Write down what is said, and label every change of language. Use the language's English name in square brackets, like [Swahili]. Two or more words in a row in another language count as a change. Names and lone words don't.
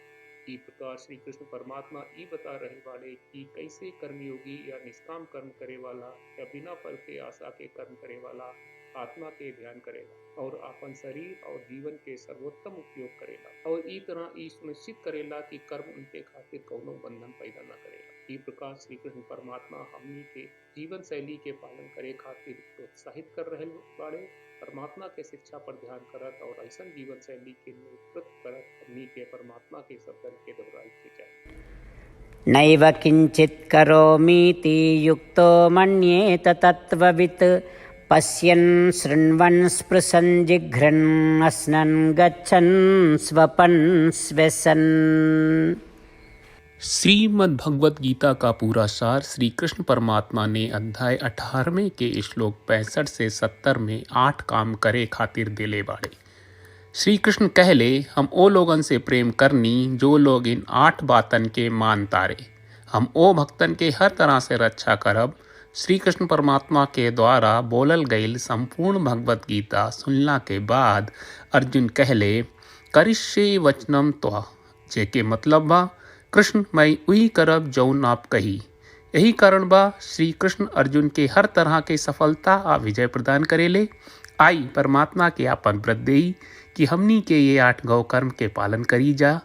[Bhojpuri] ई प्रकार श्री कृष्ण परमात्मा ई बता रहे वाले कि कैसे कर्मयोगी या निष्काम कर्म करे वाला या बिना फल के आशा के कर्म करे वाला आत्मा के ध्यान करेला और अपन शरीर और जीवन के सर्वोत्तम उपयोग करेला और ई तरह ई सुनिश्चित करेला कि कर्म उनके खातिर कौनो बंधन पैदा न करेला। ई प्रकार श्री कृष्ण परमात्मा हमनी के जीवन शैली के पालन करे खातिर प्रोत्साहित कर रहे बाड़े। परमात्मा के शिक्षा पर ध्यान करत और ऐसा जीवन शैली के नेतृत्व करत हमनी के परमात्मा के शब्दन के दोहराई के चाहिए। [Sanskrit] नैव किंचित करोमीति युक्तो मन्येत तत्त्ववित् पश्यन् शृण्वन् स्पृशन् जिघ्रन् अस्नन् गच्छन् स्वपन् श्वसन्। [Bhojpuri] श्रीमद् भगवत गीता का पूरा सार श्री कृष्ण परमात्मा ने अध्याय 18वें के श्लोक 65 से 70 में 8 काम करे खातिर देले बाड़े। श्री कृष्ण कहले हम ओ लोगन से प्रेम करनी जो लोग इन 8 बातन के मान तारे। हम ओ भक्तन के हर तरह से रक्षा करब। श्री कृष्ण परमात्मा के द्वारा बोलल गईल संपूर्ण भगवत गीता सुनला के बाद अर्जुन कहले [Sanskrit] करिष्ये वचनम त्वा, [Bhojpuri] जेके मतलब बा कृष्ण मैं वही करब जौन आप कही। यही कारण बा श्री कृष्ण अर्जुन के हर तरह के सफलता आ विजय प्रदान करेले। आई परमात्मा के आपन व्रत देई कि हमनी के ये 8 गौ कर्म के पालन करी जा।